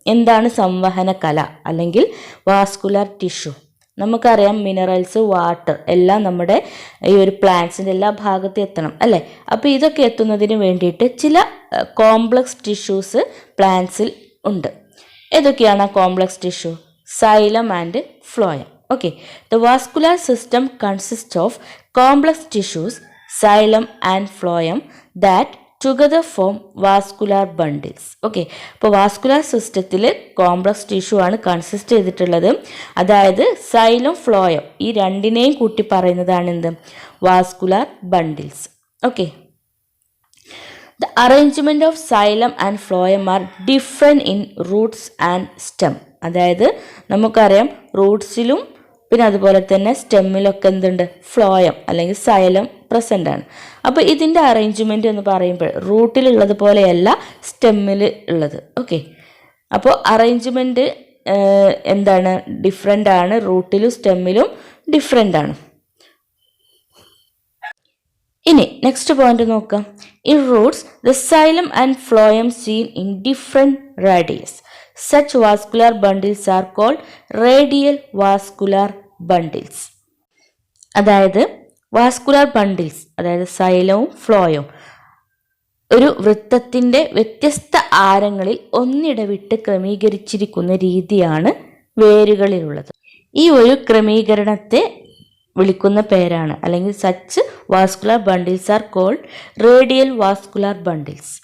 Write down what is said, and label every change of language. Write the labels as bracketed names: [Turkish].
[Malayalam] എന്താണ് സംവഹന കല അല്ലെങ്കിൽ വാസ്കുലാർ ടിഷ്യൂ? നമുക്കറിയാം, മിനറൽസ്, വാട്ടർ എല്ലാം നമ്മുടെ ഈ ഒരു പ്ലാന്റ്സിൻ്റെ എല്ലാ ഭാഗത്തും എത്തണം അല്ലേ? അപ്പോൾ ഇതൊക്കെ എത്തുന്നതിന് വേണ്ടിയിട്ട് ചില കോംപ്ലക്സ് ടിഷ്യൂസ് പ്ലാന്റ്സിൽ ഉണ്ട്. ഏതൊക്കെയാണ് complex tissue? Xylem and phloem. [English] Okay, the vascular system consists of complex tissues, xylem and phloem that together form vascular bundles. [Malayalam] Okay, അപ്പോൾ വാസ്കുലാർ സിസ്റ്റത്തിൽ കോംപ്ലക്സ് ടിഷ്യൂ ആണ് കൺസിസ്റ്റ് ചെയ്തിട്ടുള്ളത്. അതായത് സൈലം, ഫ്ലോയം ഈ രണ്ടിനെയും കൂട്ടി പറയുന്നതാണ് എന്ത്? Vascular bundles. [English] Okay, the arrangement of xylem and phloem are different in roots and stem. [Malayalam] അതായത് നമുക്കറിയാം, റൂട്ട്സിലും പിന്നെ അതുപോലെ തന്നെ സ്റ്റെമ്മിലൊക്കെ എന്തുണ്ട്? ഫ്ലോയം അല്ലെങ്കിൽ സൈലം പ്രസൻ്റ് ആണ്. അപ്പോൾ ഇതിൻ്റെ അറേഞ്ച്മെൻറ്റ് എന്ന് പറയുമ്പോൾ റൂട്ടിലുള്ളത് പോലെയല്ല സ്റ്റെമ്മിൽ ഉള്ളത്. ഓക്കെ, അപ്പോൾ അറേഞ്ച്മെൻറ്റ് എന്താണ്? ഡിഫറെൻ്റ് ആണ്. റൂട്ടിലും സ്റ്റെമ്മിലും ഡിഫറെൻ്റ് ആണ്. ഇനി നെക്സ്റ്റ് പോയിന്റ് നോക്കാം. [English] In roots the xylem and phloem seen in different radius. Such vascular bundles are called radial vascular bundles. [Malayalam] അതായത് വാസ്കുലാർ ബണ്ടിൽസ്, അതായത് സൈലവും ഫ്ലോയും ഒരു വൃത്തത്തിൻ്റെ വ്യത്യസ്ത ആരങ്ങളിൽ ഒന്നിടവിട്ട് ക്രമീകരിച്ചിരിക്കുന്ന രീതിയാണ് വേരുകളിലുള്ളത്. ഈ ഒരു ക്രമീകരണത്തെ വിളിക്കുന്ന പേരാണ്, അല്ലെങ്കിൽ [English] Such vascular bundles are called radial vascular bundles.